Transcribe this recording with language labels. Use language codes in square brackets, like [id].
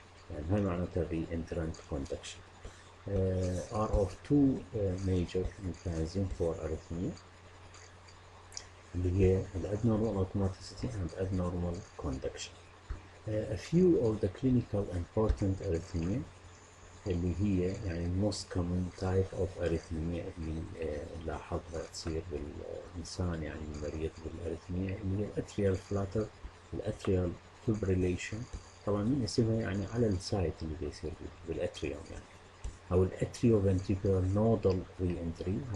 [ar] يعني هاي معناتها [en] reentrant conduction. are of two major mechanism for arrhythmia [ar] اللي هي [en] abnormal automaticity and abnormal conduction. A few of the clinical important arrhythmia [ar] اللي هي يعني [en] most common type of arrhythmia [ar] اللي نلاحظها تصير بالإنسان يعني المريض بالأريثميا، اللي هي الأتريال فلاتر، الأتريال fibrillation. طبعا من اسمها يعني على السايت اللي بيصير بالأتريوم يعني، أو الأتريو [en] ventricular nodal re-entry.